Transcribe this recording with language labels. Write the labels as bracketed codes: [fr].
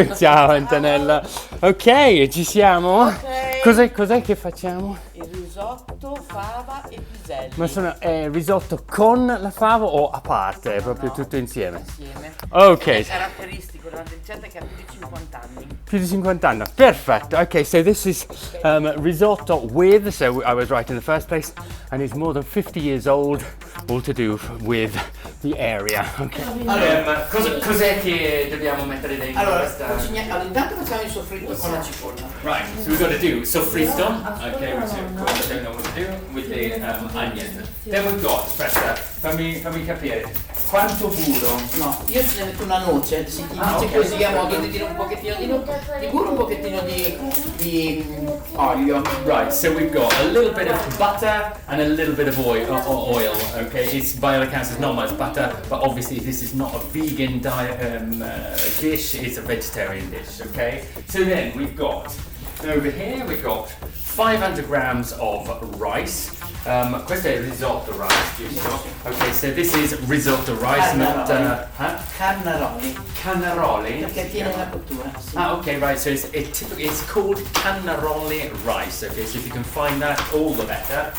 [it] Ciao Antonella. Ok, ci siamo? Ok. Cos'è che facciamo? Il risotto, fava e piselli. Ma sono risotto con la fava o a parte? Proprio No, tutto insieme? Insieme. Ok. È caratteristico della ricetta che ha più di 50 anni. Più di 50 anni. Perfect. [en] Okay, so this is risotto with, so I was right in the first place, and it's more than 50 years old, all to do with the area. Okay. [it] Allora, cos'è che dobbiamo mettere dentro questa? Allora, intanto facciamo il soffritto con la cipolla. [en] Right, so we've got to do soffritto, okay, which of course I don't know what to do, with the onion. Then we've got, [it] aspetta, fammi capire, quanto burro? No, io ce ne metto una noce, si dice okay. così a modo di dire un pochettino di burro, un pochettino di olio. [en] Right, so we've got a little bit of butter and a little bit of oil, okay? It's, by all accounts, it's not much butter, but obviously this is not a vegan dish, it's a vegetarian dish, okay? So then we've got, over here we've got 500 grams of rice. [it] Questo è risotto rice, giusto? [en] Okay, so this is risotto rice, not [it] Cannaroli. Cannaroli. Perché tiene la cottura. Sì. [en] Ah, okay, right. So it's called cannaroli rice. Okay, so if you can find that, all the better.